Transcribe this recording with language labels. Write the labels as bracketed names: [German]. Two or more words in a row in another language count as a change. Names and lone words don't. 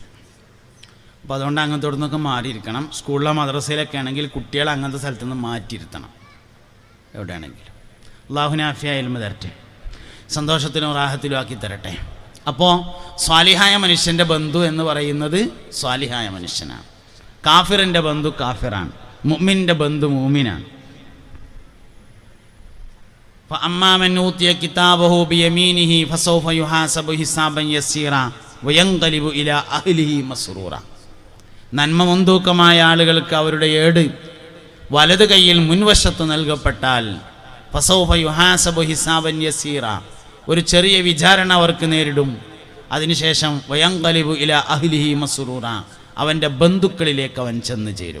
[Malayalam] അപ്പോൾ അതുകൊണ്ട് അങ്ങനത്തെ നിന്നൊക്കെ മാറിയിരിക്കണം. സ്കൂളിലോ മദ്രസയിലൊക്കെ ആണെങ്കിൽ കുട്ടികളെ അങ്ങനത്തെ സ്ഥലത്തു നിന്ന് മാറ്റിയിരുത്തണം എവിടെയാണെങ്കിലും. അല്ലാഹു [Arabic] نافع علم [Malayalam] തരട്ടെ, സന്തോഷത്തിലും റാഹത്തിലും ആക്കി തരട്ടെ. അപ്പോൾ സ്വാലിഹായ മനുഷ്യൻ്റെ ബന്ധു എന്ന് പറയുന്നത് സ്വാലിഹായ മനുഷ്യനാണ്. കാഫിറിൻ്റെ ബന്ധു കാഫിറാണ്, മുഅ്മിൻ്റെ ബന്ധു മുഅ്മിനാണ്. [Arabic] فأما من أوتي كتابه بيمينه فسوف يحاسب حسابا يسيرا وينقلب إلى أهله مسرورا. [Malayalam] നന്മ മുൻതൂക്കമായ ആളുകൾക്ക് അവരുടെ ഏട് വലത് കൈയിൽ മുൻവശത്ത് നൽകപ്പെട്ടാൽ [Arabic] فسوف يحاسب حسابا يسيرا, [Malayalam] ഒരു ചെറിയ വിചാരണ അവർക്ക് നേരിടും. അതിനുശേഷം [Arabic] وينقلب إلى أهله مسرورا, [Malayalam] അവൻ്റെ ബന്ധുക്കളിലേക്ക് അവൻ ചെന്ന് ചേരും.